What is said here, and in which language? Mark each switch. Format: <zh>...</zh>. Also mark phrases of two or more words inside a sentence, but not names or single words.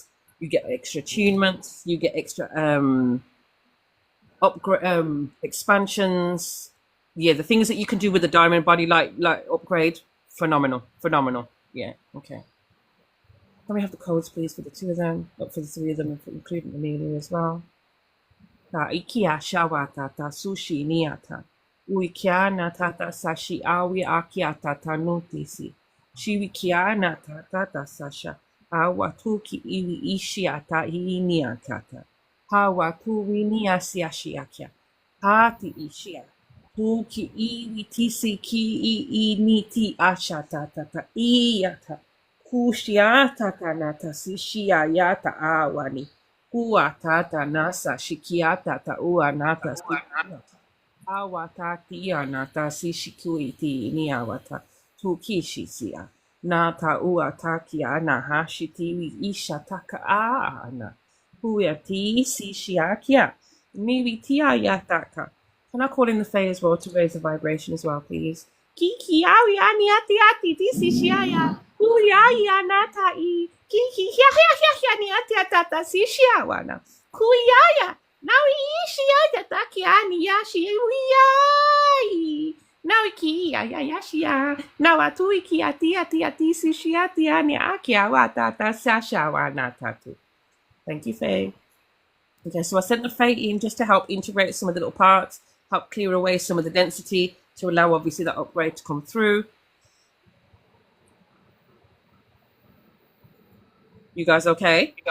<en>You get extra attunements. You get extra upgrade, expansions. Yeah, the things that you can do with the diamond body, like upgrade, phenomenal. Yeah, okay. Can we have the codes, please, for the two of them, for the three of them, including Amelia as well? Ta ikia shawata ta sushi niata. Uikiana tata sashi awi akiata ta nutisi. Shiwikiana tata sasha. Awatuki iwi ishiata iniatata. Hawatu winia siashiakia. Hati ishia. Tuki iwi tisi ki niti ashata tata iyata. Kushiata kanata sishia yata awani. Kuatata nasa shikiata ta uanata sikiata. Awatati anata sishikuiti ni awata. Tukishisia. Nata uataki ana hashitiwi ishataka ana. Huati sishiakia. Miwitia yataka. Can I call in the Fae as well to raise the vibration as well, please? Kiki awi ani ati ati tisishiaya. Kuyaya natai. Kihihihihihianiatiatata sishiawana. Kuyaya. Now ishiatatakiani yashi wiyai. Now iki ya yashia. Now atuiki ati sishiatiani akiawatata sashawana tatu. Thank you, Faye. Okay, so I sent the Faye in just to help integrate some of the little parts, help clear away some of the density to allow obviously that upgrade to come through. You guys okay?</en>